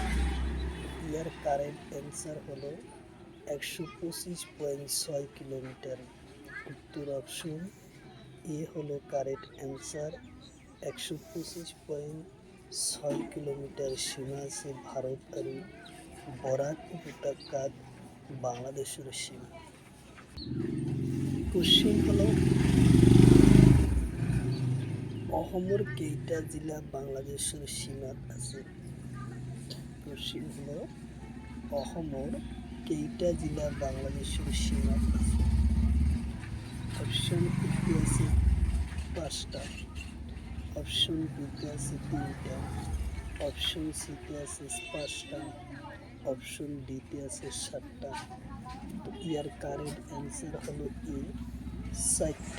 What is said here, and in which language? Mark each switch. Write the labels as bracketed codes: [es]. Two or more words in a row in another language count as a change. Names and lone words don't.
[bn] ইয়ার [en] correct answer [bn] হলো 125.6 কিলোমিটার। উত্তর অপশন এ হলো [en] correct answer. [as] 125.6 কিলোমিটার সীমা আছে ভারত আৰু বৰাক উপত্যকাত বাংলাদেশের সীমা। কোশ্চিন হলো অসমৰ কেইটা জিলা বাংলাদেশের সীমাত আছে? কোশ্চিন হলো অসমৰ কেইটা জিলা বাংলাদেশের সীমাত আছে? [bn] অপশন এতে আছে 5টা, অপশন বিতে আছে 3টা, অপশন সিতে আছে 5টা, অপশন ডিতে আছে 7টা। তো ইয়ার [en] correct answer [bn] হলো এ 4টা।